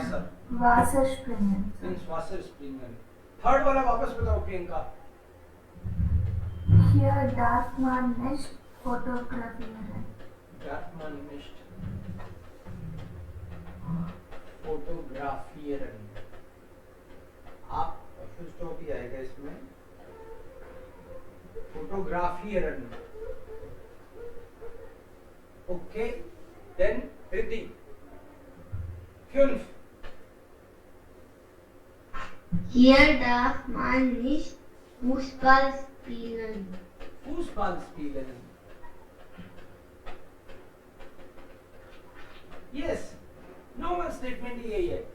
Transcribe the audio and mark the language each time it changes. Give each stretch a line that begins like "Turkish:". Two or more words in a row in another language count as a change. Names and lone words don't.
German: Wasser, Wasser springen। ins Wasser springen।
Hindi: थर्ड वाला वापस बताओ प्रियंका।
German: Hier darf man nicht fotografieren। Darf man nicht fotografieren।
Hindi: आप फुल स्टॉप ही आएगा इसमें, fotografieren।
English: okay, then रिद्धि। 5
German: Hier darf man nicht Fußball spielen। Fußball spielen।
English: Yes, normal statement
Hindi: यही है।